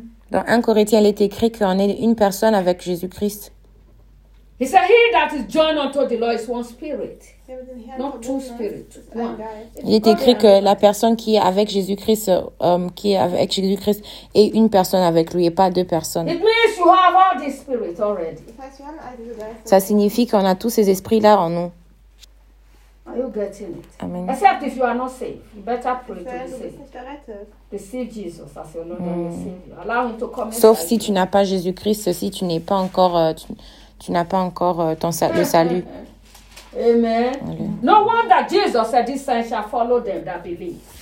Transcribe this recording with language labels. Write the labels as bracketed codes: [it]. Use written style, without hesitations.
[fr] Dans 1 Corinthiens, il est écrit qu'on est une personne avec Jésus-Christ. [en] He said, he that is joined unto the Lord is one spirit, not two spirits. [fr] Il est écrit que la personne qui est avec Jésus-Christ, qui est avec Jésus-Christ, est une personne avec lui et pas deux personnes. [en] It means you have all these spirits already. [fr] Ça signifie qu'on a tous ces esprits là en nous. [en] Are you getting it? Amen. Except if you are not safe, you better pray to be safe. Receive Jesus as your Lord and Savior. Allow him to come. [fr] Sauf si tu n'as pas Jésus-Christ, si tu n'es pas encore tu n'as pas encore le salut. Amen. Allez. [en] No wonder Jesus said this saint shall follow them that believe.